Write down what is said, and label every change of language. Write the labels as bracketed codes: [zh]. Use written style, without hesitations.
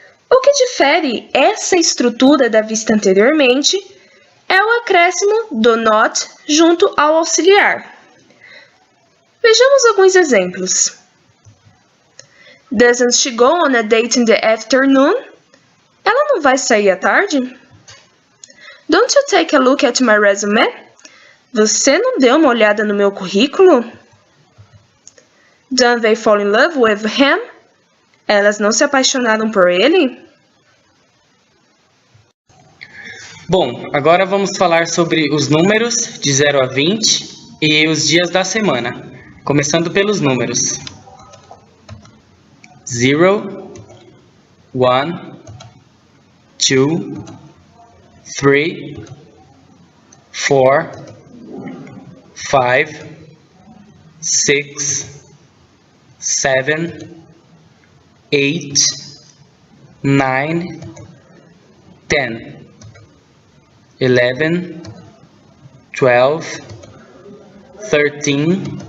[pt] O que difere essa estrutura da vista anteriormente é o acréscimo do not junto ao auxiliar. Vejamos alguns exemplos. [en] Doesn't she go on a date in the afternoon? [pt] Ela não vai sair à tarde? [en] Don't you take a look at my resume? [pt] Você não deu uma olhada no meu currículo? [en] Don't they fall in love with him? [pt] Elas não se apaixonaram por ele? Bom, agora vamos falar sobre os números de 0 a 20 e os dias da semana, começando pelos números. 0, 1, 2, 3, 4, 5, 6, 7, 8, 9, 10, 11, 12, 13,